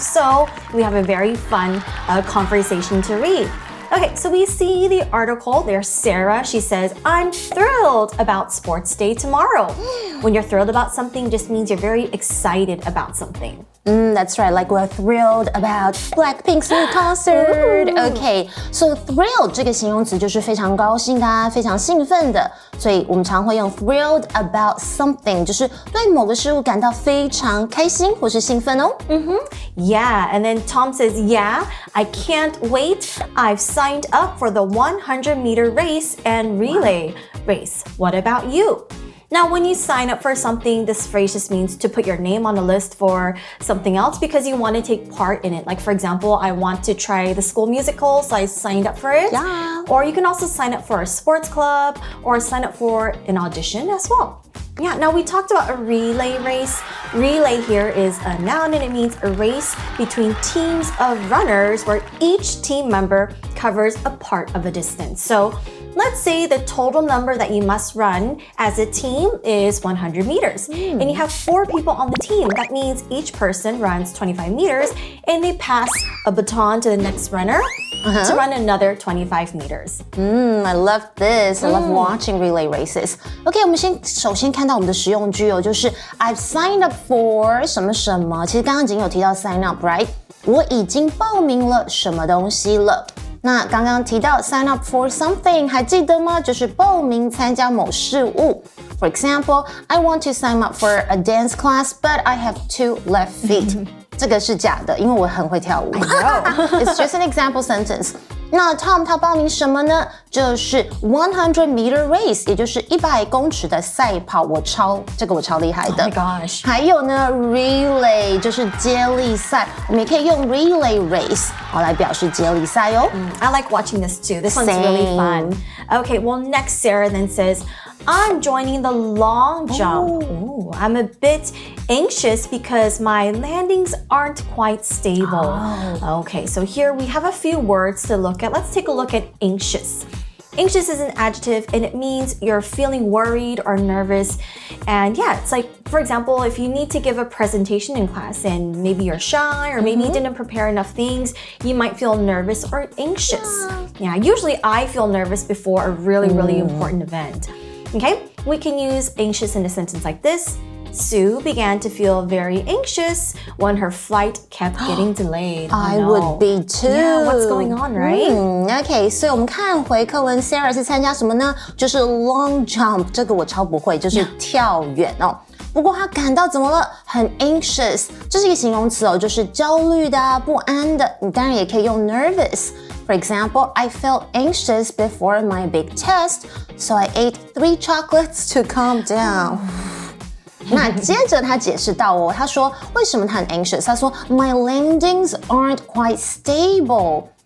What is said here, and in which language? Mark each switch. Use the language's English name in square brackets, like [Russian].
[English] So we have a very fun conversation to read. Okay, so we see the article. There's Sarah. She says, I'm thrilled about sports day tomorrow. When you're thrilled about something, just means you're very excited about something. That's right, like we're thrilled about Blackpink's new concert. [Chinese] Okay, so thrilled 这个形容词就是非常高兴的、非常兴奋的，所以我们常会用 [English] thrilled about something， [Chinese] 就是对某个事物感到非常开心或是兴奋哦。 [English] Yeah, and then Tom says, yeah, I can't wait. I've signed up for the 100-meter race and relay race. What about you? Now, when you sign up for something, this phrase just means to put your name on a list for something else because you want to take part in it. Like, for example, I want to try the school musical, so I signed up for it. Yeah. Or you can also sign up for a sports club or sign up for an audition as well. Yeah, now we talked about a relay race. Relay here is a noun and it means a race between teams of runners where each team member covers a part of a distance. So let's say the total number that you must run as a team is 100 meters. And you have 4 people on the team. That means each person runs 25 meters and they pass a baton to the next runner to run another 25 meters. I love this. I love watching relay races. [Chinese] OK, 我们首先看到我们的实用句哦，就是 [English] I've signed up for [Chinese] 什么什么。其实刚刚已经有提到 [English] sign up, right? [Chinese] 我已经报名了什么东西了。那刚刚提到 [English] sign up for something， [Chinese] 还记得吗？就是报名参加某事物。 [English] For example, I want to sign up for a dance class, but I have 2 left feet. [Chinese] 这个是假的，因为我很会跳舞。 [English] It's just an example sentence. [Chinese] 那 Tom 他报名什么呢？就是 [English] 100-meter race， [Chinese] 也就是100公尺的赛跑。这个我超厉害的。 Oh my gosh. 还有呢 relay 就是接力赛，我们也可以用 [English] relay race [Chinese] 来表示接力赛哦。 [English] I like watching this too. This one's really fun. Okay, well next Sarah then says, I'm joining the long jump. Ooh, I'm a bit anxious because my landings aren't quite stable. Okay, so here we have a few words to look at. Let's take a look at anxious. Anxious is an adjective and it means you're feeling worried or nervous. And yeah, it's like, for example, if you need to give a presentation in class and maybe you're shy or maybe you didn't prepare enough things, you might feel nervous or anxious. Yeah, usually I feel nervous before a really important event. Okay, we can use anxious in a sentence like this. Sue began to feel very anxious when her flight kept getting delayed. I would be too. Yeah, what's going on, right? [Chinese] OK, 所以我们看回课文 Sarah 是参加什么呢？就是 [English] long jump， [Chinese] 这个我超不会，就是跳远哦。不过她感到怎么了？很 anxious， 这是一个形容词哦，就是焦虑的不安的。你当然也可以用 [English] nervous。For example, I felt anxious before my big test, so I ate 3 chocolates to calm down. [Chinese] 那接着他解释到哦，他说为什么他很 anxious？他说 [English] My landings aren't quite stable.